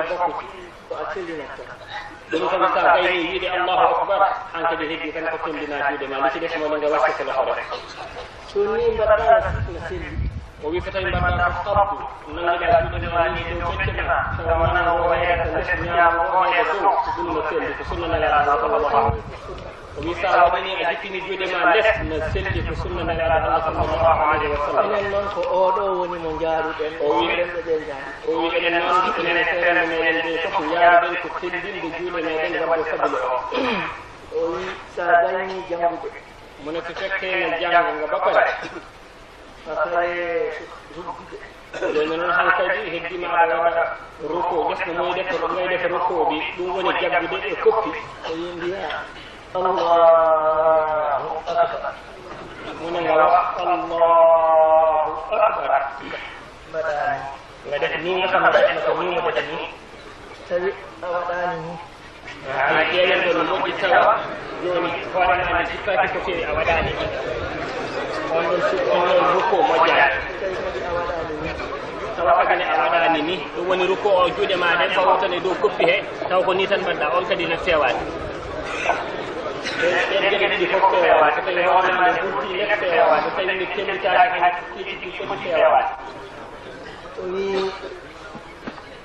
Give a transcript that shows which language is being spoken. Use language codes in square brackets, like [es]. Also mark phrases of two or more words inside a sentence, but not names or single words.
[ff] hay bokkuti ko a cellinata ɗum kam sa gayni wiide [ar] الله أكبر [ff] an kadi heddi tan ko tondina juuɗe ma li ci def moɗo nga watte ko loxo rek so ni mbaɗɗa no selli o wi so tawi mbaɗɗa ko kabdu nangiɗa juuɗe ma ni dow becce ma tawa mana o heerata less ñaama o heeda dow ko ɗum no selli ko sunna nelaɗa [ar] صلى الله عليه [ff] o wi sa waɗani a jippini juuɗe ma less no selli ko sunna nelaɗa [ar] الله صلى الله عليه وسلم [ff] enen noon ko oɗo woni mo jaaruɗen o wi remɓe ɓe jaari o wi enen noon enen feerende meɗen ɓe fof jaaruɗen ko tellinde juuɗe meɗen wadde sabile o wi sa gayni jangude mone so fekkene janga nga ba pare afaye ruggude joni noon han kadi heddima aɗa waɗa roko ƴefno moy def ngay def roko ɗi ɗum woni jaggude e koppi o wi mbiya [ar] الله أكبر [wo] mune nga wax [ar] الله أكبر [ff] mbaɗani nga def ni nga xam ne defna ko ni mo def ni tawi a waɗani ni ana ƴeewen ɗo no moƴƴi tawa joni hoorema ne jippaki ko fewi a waɗani ni on ɗon rukko moƴƴani tawa kadi a waɗani ni ɗum woni rukko o juuɗe ma ɗen fawo tan e dow koppi he taw ko ni tan mbaɗɗa on kadi ne fewani ɗen geɗe ɗiɗi fof fewani so tawi hoorema nde ɓurti nek fewani so tawi nde kellitaki hen kiiɗi foti fewani o wi